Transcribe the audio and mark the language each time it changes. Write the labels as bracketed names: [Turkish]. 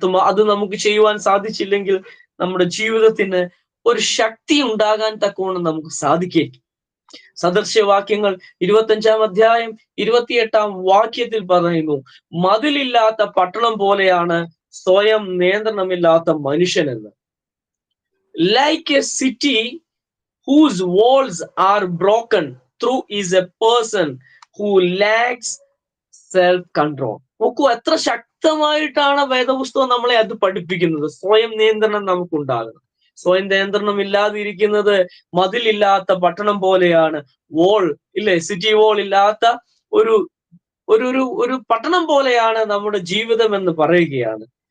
[Malayalam] അത് നമുക്ക് ചെയ്യുവാൻ സാധിച്ചില്ലെങ്കിൽ നമ്മുടെ ജീവിതത്തിന് ഒരു ശക്തി ഉണ്ടാകാൻ തക്കവണ്ണം നമുക്ക് സാധിക്കും. സദൃശ്യവാക്യങ്ങൾ 25-ാം അധ്യായം 28-ാം വാക്യത്തിൽ പറയുന്നു, മതിലില്ലാത്ത പട്ടണം പോലെയാണ് സ്വയം നിയന്ത്രണമില്ലാത്ത മനുഷ്യനെന്ന്. [English] Like a city whose walls are broken through is a person who lacks self control. [Malayalam] നോക്കൂ, എത്ര ശക്തമായിട്ടാണ് വേദപുസ്തകം നമ്മളെ അത് പഠിപ്പിക്കുന്നത്. സ്വയം നിയന്ത്രണം നമുക്കുണ്ടാകണം. സ്വയം നിയന്ത്രണം ഇല്ലാതിരിക്കുന്നത് മതിലില്ലാത്ത പട്ടണം പോലെയാണ്. സിറ്റി വോൾ ഇല്ലാത്ത ഒരു പട്ടണം പോലെയാണ് നമ്മുടെ ജീവിതം എന്ന് പറയുകയാണ്.